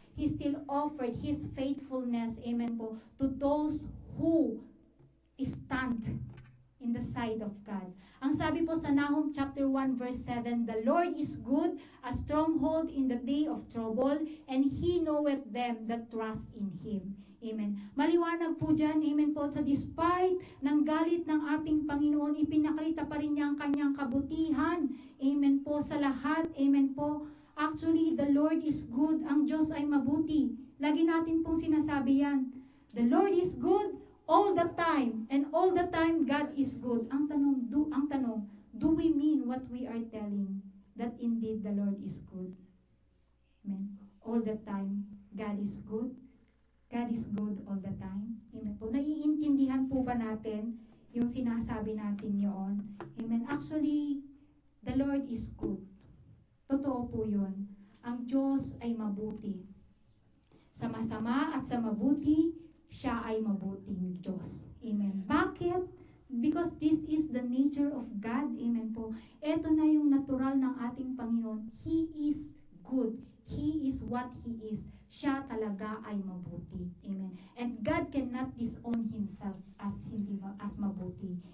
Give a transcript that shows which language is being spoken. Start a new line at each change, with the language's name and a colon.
English: He still offered His faithfulness, amen po, to those who stand in the sight of God.
Filipino: Ang sabi po sa
English: Nahum chapter 1 verse 7, the Lord is good, a stronghold in the day of trouble, and He knoweth them that trust in Him. Amen.
Filipino: Maliwanag po dyan, amen po, sa despite ng galit ng ating Panginoon, ipinakita pa rin niya ang kanyang kabutihan. Amen po sa lahat. Amen po. Actually,
English: the Lord is good.
Filipino: Ang Diyos ay mabuti. Lagi natin pong sinasabi yan.
English: The Lord is good all the time, and all the time God is good.
Filipino: Ang tanong,
English: do we mean what we are telling? That indeed the Lord is good. Amen. All the time, God is good. God is good all the time. Amen po.
Filipino: Naiintindihan po ba natin yung sinasabi natin yun? Amen.
English: Actually, the Lord is good.
Filipino: Totoo po yun. Ang Diyos ay mabuti. Sa masama at sa mabuti, siya ay mabuting Diyos. Amen. Bakit?
English: Because this is the nature of God.
Filipino: Amen po. Ito na yung natural ng ating Panginoon.
English: He is good. He is what He is.
Filipino: Siya talaga ay mabuti. Amen.
English: And God cannot disown Himself as mabuti.